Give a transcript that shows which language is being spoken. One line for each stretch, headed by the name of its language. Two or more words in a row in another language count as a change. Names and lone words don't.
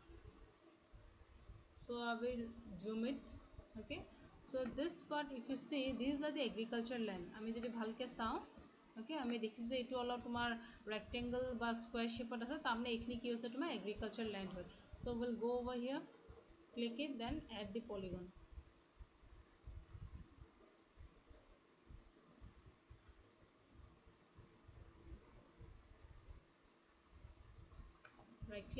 English: So I will zoom it. Okay, so this part, if you see, these are the agriculture land. I mean,
Assamese: যদি ভালকৈ চোৱা.
English: Okay, I mean,
Assamese: দেখি যে এইটো all তোমাৰ rectangle ba
English: square shape
Assamese: আছে, তেনেকৈ এতিয়া কি হৈছে তোমাৰ
English: agriculture land
Assamese: hoy.
English: So we'll go over here, click it, then add the polygon. Right click.